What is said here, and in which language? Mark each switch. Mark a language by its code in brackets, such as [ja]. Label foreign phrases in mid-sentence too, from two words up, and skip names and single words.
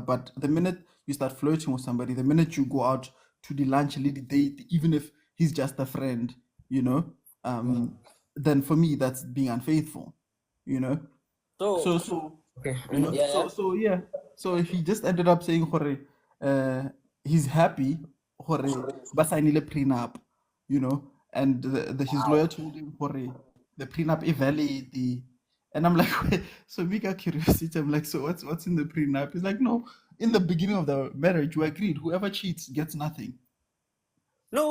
[en] But the minute you start flirting with somebody, the minute you go out to the lunch, a little date, even if he's just a friend, then for me that's being unfaithful. you know So, so okay. you know Yeah, so yeah. so yeah so he just ended up saying hore, he's happy hore [st] ba signile [en] prenup, and his lawyer told him hore the prenup is valid. And I'm like, so me got curiosity. I'm like, so what's in the prenup? He's like, no, in the beginning of the marriage we agreed whoever cheats gets nothing. No